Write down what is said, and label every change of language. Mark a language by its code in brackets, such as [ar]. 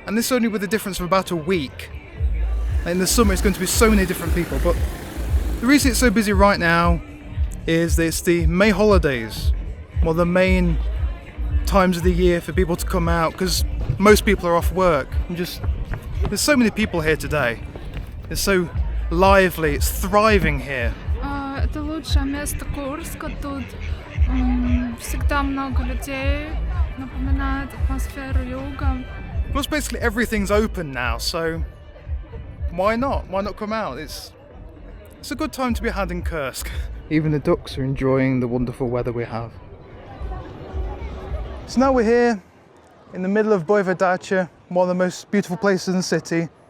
[en] And this only with a difference of about a week. In the summer it's going to be so many different people, but the reason it's so busy right now is that it's the May holidays. Well, the main times of the year for people to come out, because most people are off work. And just, there's so many people here today. It's so lively, it's thriving here. [ru] Это лучшее место Курска, тут всегда много людей, напоминает атмосферу юга. [en] Plus basically everything's open now, so why not? Why not come out? It's a good time to be had in Kursk. Even the ducks are enjoying the wonderful weather we have. So now we're here in the middle of Boyova Dacha, one of the most beautiful places in the city.